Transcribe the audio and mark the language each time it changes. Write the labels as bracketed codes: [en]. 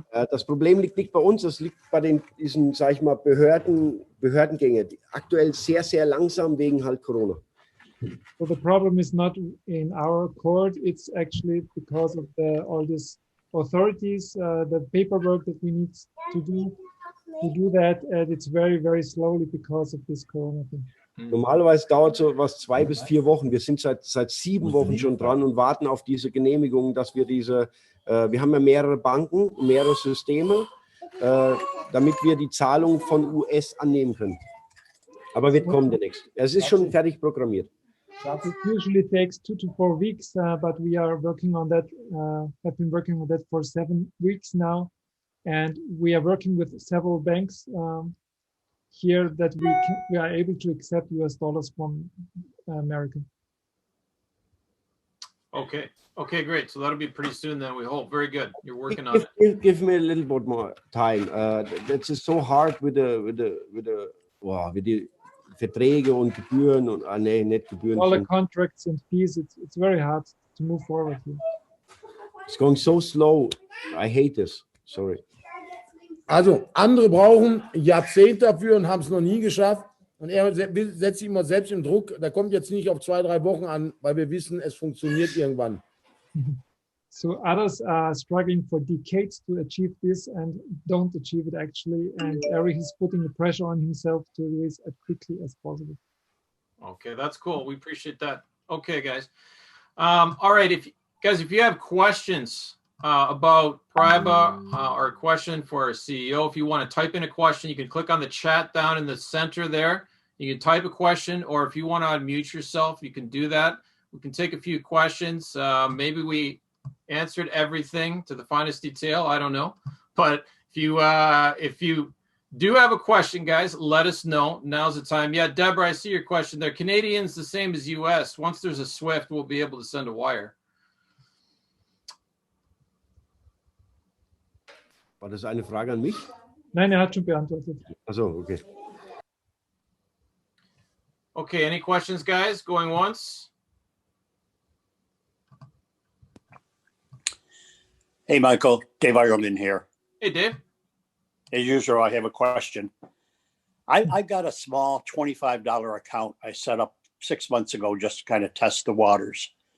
[de] Das Problem liegt nicht bei uns, das liegt bei diesen, sag ich mal, Behördengänge, die aktuell sehr, sehr langsam wegen halt Corona. [en] So the problem is not in our court, it's actually because of all these authorities, the paperwork that we need to do that, and it's very, very slowly because of this Corona thing. [de] Normalerweise dauert so was 2 bis 4 Wochen. Wir sind seit 7 Wochen schon dran und warten auf diese Genehmigung, dass wir wir haben ja mehrere Banken, mehrere Systeme, damit wir die Zahlung von US annehmen können. Aber wird kommen demnächst. Es ist schon fertig programmiert. [en] It usually takes 2 to 4 weeks, but we are working on that. Have been working on that for 7 weeks now, and we are working with several banks here that we are able to accept US dollars from America. Okay, great. So that'll be pretty soon then, we hope. Very good. You're working on it. Give me a little bit more time. That's just so hard with the [de] Verträge und Gebühren und nicht Gebühren. [en] All the contracts and fees, it's very hard to move forward here. It's going so slow. I hate this. Sorry. [de] Also, andere brauchen Jahrzehnte dafür und haben es noch nie geschafft. Und er setzt sich immer selbst im Druck. Da kommt jetzt nicht auf 2, 3 Wochen an, weil wir wissen, es funktioniert irgendwann. [en] So others are struggling for decades to achieve this and don't achieve it actually. And Eric is putting the pressure on himself to do this as quickly as possible. Okay, that's cool. We appreciate that. Okay, guys. All right, if you have questions about Paraiba or a question for our CEO. If you want to type in a question, you can click on the chat down in the center there. You can type a question, or if you want to unmute yourself, you can do that. We can take a few questions. Maybe we answered everything to the finest detail. I don't know. But if you do have a question, guys, let us know. Now's the time. Yeah, Deborah, I see your question there. Canadians the same as US. Once there's a SWIFT, we'll be able to send a wire. [de] War das eine Frage an mich? Nein, hat schon beantwortet. Also, okay. [en] Okay, any questions, guys? Going once? Hey, Michael, Dave Ireland here. Hey, Dave. As usual, I have a question. I got a small $25 account I set up 6 months ago just to kind of test the waters.